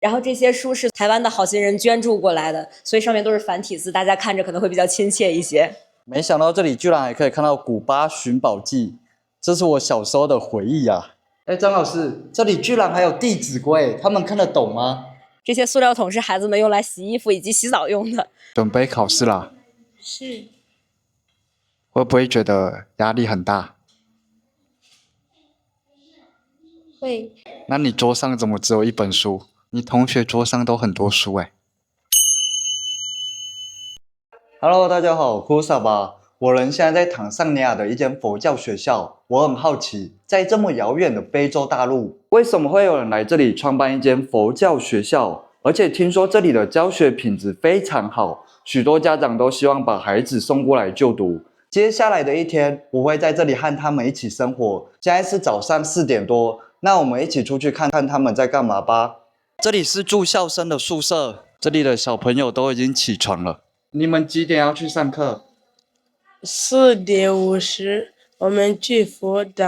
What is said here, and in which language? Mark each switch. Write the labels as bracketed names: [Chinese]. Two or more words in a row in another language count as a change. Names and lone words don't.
[Chinese] 然後這些書是台灣的好心人捐助過來的，所以上面都是繁體字，大家看着可能會比較親切一些。沒想到這裡居然還可以看到古巴尋寶記，這是我小時候的回憶啊！哎，張老師，這裡居然還有弟子規，他們看得懂嗎？這些塑料桶是孩子們用來洗衣服以及洗澡用的。準備考試啦？是。會不會覺得壓力很大？會。那你桌上怎麼只有一本書？你同學桌上都很多書哎。 Hello， 大家好，庫薩巴。我人現在在坦桑尼亞的一間佛教學校，我很好奇，在這麼遙遠的非洲大陸，為什麼會有人來這裡創辦一間佛教學校？而且聽說這裡的教學品質非常好，許多家長都希望把孩子送過來就讀。接下來的一天，我會在這裡和他們一起生活。現在是早上4點多，那我們一起出去看看他們在幹嘛吧。這裡是住校生的宿舍，這裡的小朋友都已經起床了。你們幾點要去上課？4點50，我們去佛堂。